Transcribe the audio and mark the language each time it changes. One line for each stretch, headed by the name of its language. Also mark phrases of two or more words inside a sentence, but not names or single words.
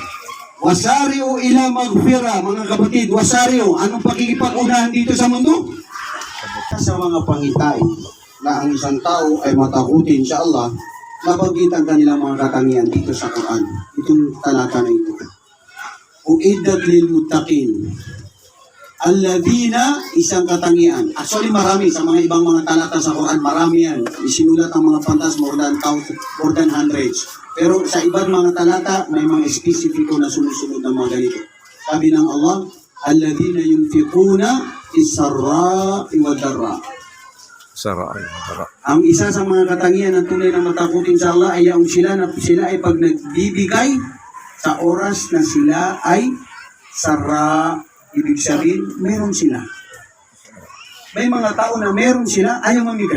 Arabic: وسارعوا إلى مغفرة,
Filipino: mga kapatid, wasariyo, anong pakikipag-unahan dito sa mundo? Sa mga pangitain na ang isang tao ay matakutin sa Allah, nabanggit ang kanilang mga katangian dito sa Quran. Itong talata na ito.
Arabic: أعدت للمتقين. الذين,
Filipino: isang katangian. Actually, marami sa mga ibang mga talata sa Quran, marami yan. Isinulat ang mga pantas
English: more than hundreds.
Filipino: Pero sa ibang mga talata, may mga espesifiko na sumusunod ng mga ganito. Sabi ng Allah,
Arabic: الذين ينفقون في السراء والضراء.
Filipino: Sarap. Ang isa sa mga katangian ng tunay na matakutin sa Allah ay ang sila ay pag nagbibigay sa oras na sila ay sarra, ibig sabihin, meron sila. May mga tao na meron sila, ayaw mamigay.